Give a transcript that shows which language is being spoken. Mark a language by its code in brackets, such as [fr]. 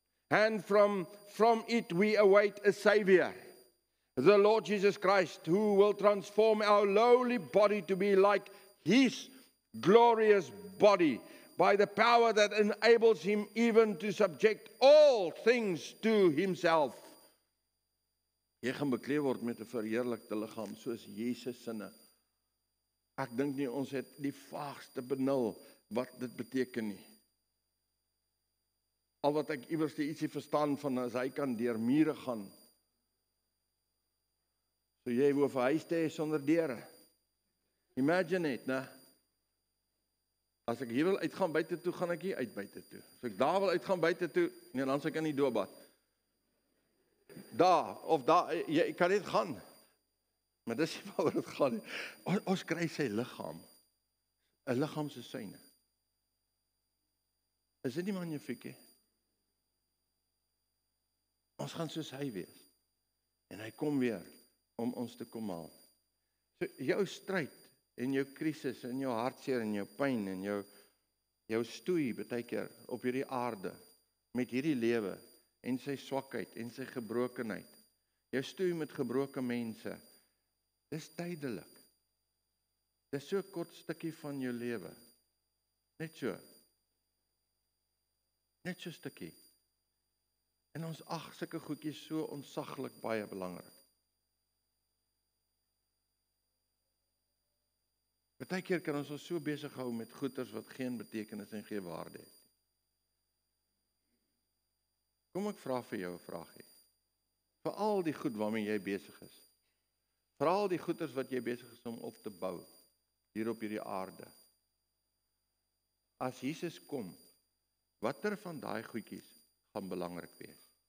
[en] And from it we await a Savior, the Lord Jesus Christ, who will transform our lowly body to be like His glorious body by the power that enables Him even to subject all things to Himself. [af] Jy gaan bekleed word met 'n verheerlikte liggaam soos Jesus sinne. Ek dink nie ons het die vaagste benul wat dit beteken nie. Al wat ek iewers ietsie verstaan van as hy kan deur mure gaan. So jy hoef 'n huis te hê sonder deure. [en] Imagine it, [af] né? As ek hier wil uitgaan buite toe, gaan ek hier uit buite toe. As ek daar wil uitgaan buite toe, nee, dan sal ek in die doopbad. Daar, jy kan net gaan. Maar dis nie waaroor dit gaan nie. Ons kry sy liggaam. 'n Liggaam se syne. Is dit nie magnifiek nie? Ons gaan soos hy wees. En hy kom weer om ons te kom haal. So jou stryd en jou krisis en jou hartseer en jou pyn en jou stoei baie keer op hierdie aarde met hierdie lewe en sy swakheid en sy gebrokenheid. Jou stoei met gebroke mense. Dis tydelik. Dis so 'n kort stukkie van jou lewe. Net so 'n stukkie. En ons ag sulke goedjies so ontsaglik baie belangrik. Partykeer kan ons so besig hou met goeders wat geen betekenis en geen waarde het. Kom ek vra vir jou 'n vraagie. Vir al die goed waarmee jy besig is. Vir al die goeders wat jy besig is om op te bou hier op hierdie aarde. As Jesus kom, watter van daai goedjies gaan belangrik wees?